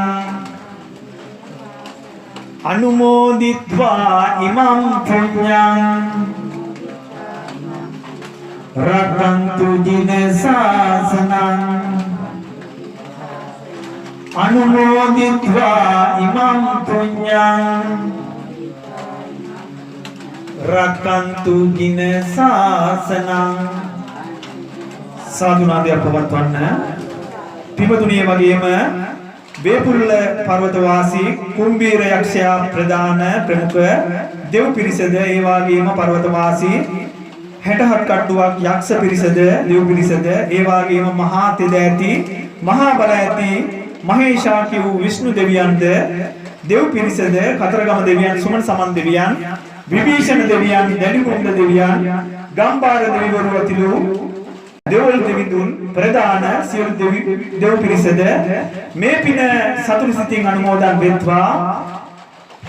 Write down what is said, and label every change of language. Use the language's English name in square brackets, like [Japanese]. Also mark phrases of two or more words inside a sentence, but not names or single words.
[Pali] අනුමෝදිත්වා ඉමම් පුඤ්ඤං රක්ඛන්තු ජින සාසනං අනුමෝදිත්වා ඉමම් පුඤ්ඤං රක්ඛන්තු ජින සාසනං. [Sinhala] සාදුනාදයක් පවත්වන්න. පිපතුණිය වගේම වේපුල්ල පර්වත වාසී කුම්බීර යක්ෂයා ප්‍රධාන ප්‍රමුඛ දෙව් පිරිසද ඒ වගේම පර්වත වාසී 67 කට්ටුවක් යක්ෂ පිරිසද දෙව් පිරිසද ඒ වගේම මහා තෙද ඇති මහා බල ඇති මහේශාක්‍ය වූ විෂ්ණු දෙවියන්ද දෙව් පිරිසද කතරගම දෙවියන් සුමන සමන් දෙවියන් විභීෂණ දෙවියන් දැඩිකුණ්ඩ දෙවියන් ගම්බාර දෙවිවරු ඇතුළු දෙවල් දෙවිඳුන් ප්‍රධාන සියලු දෙව් පිරිසද මේ පින සතුරු සිතින් අනුමෝදන් වෙත්වා.